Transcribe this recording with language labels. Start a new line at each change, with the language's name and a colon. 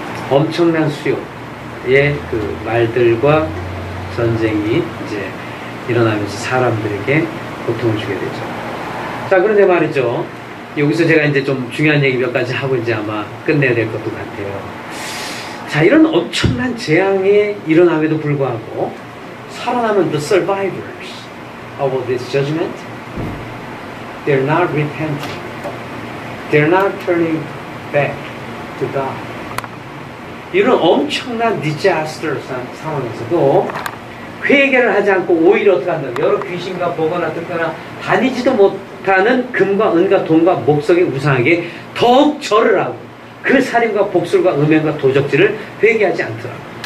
Korean: 엄청난 수요의 그 말들과 전쟁이 이제 일어나면서 사람들에게 고통을 주게 되죠. 자, 그런데 말이죠. 여기서 제가 이제 좀 중요한 얘기 몇 가지 하고 이제 아마 끝내야 될 것도 같아요. 자, 이런 엄청난 재앙이 일어남에도 불구하고 살아남은
English: the survivors of this judgment, they're not repenting. They're not turning back to God.
Korean: 이런 엄청난 disaster 상황에서도 회개를 하지 않고 오히려 어떻게 한다? 여러 귀신과 보거나 듣거나 다니지도 못하는 금과 은과 돈과 목석의 우상에게 더욱 절을 하고 그 살인과 복술과 음행과 도적질을 회개하지 않더라고.